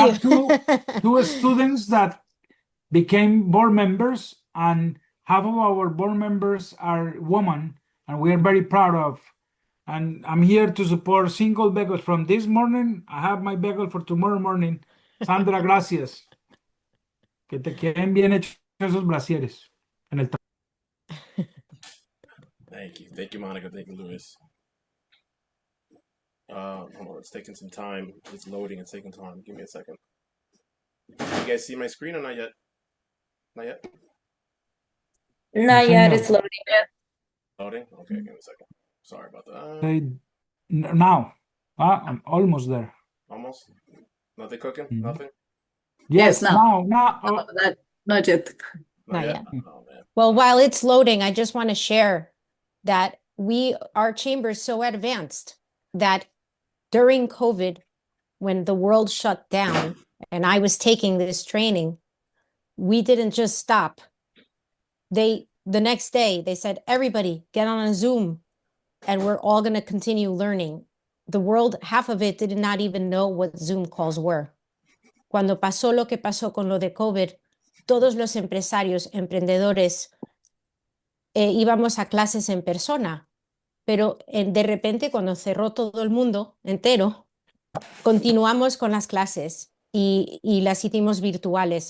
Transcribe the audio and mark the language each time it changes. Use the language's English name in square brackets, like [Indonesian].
[English] have two students that became board members, and half of our board members are women, and we are very proud of. And I'm here to support single bagels from this morning. I have my bagel for tomorrow morning. [Spanish] Sandra, gracias. Que te queden bien hechos esos brasieres en el [English] Thank you, Monica. Thank you, Luis. Hold on, it's taking some time. It's loading. It's taking time. Give me a second. You guys see my screen or not yet? Not yet. Not yet, it's loading. Loading. Okay, give me a second. Sorry about that. Now, I'm almost there. Almost. Nothing cooking. Mhm. Nothing. Yes, now. now. Oh, not yet. Not Not yet. yet. Oh man. Well, while it's loading, I just want to share that our chamber is so advanced that during COVID, when the world shut down and I was taking this training, we didn't just stop. The next day they said, everybody get on a Zoom and we're all going to continue learning. The world, half of it did not even know what Zoom calls were. [Spanish] Cuando pasó lo que pasó con lo de COVID, todos los empresarios, emprendedores, íbamos a clases en persona, pero de repente cuando cerró todo el mundo entero, continuamos con las clases y las hicimos virtuales.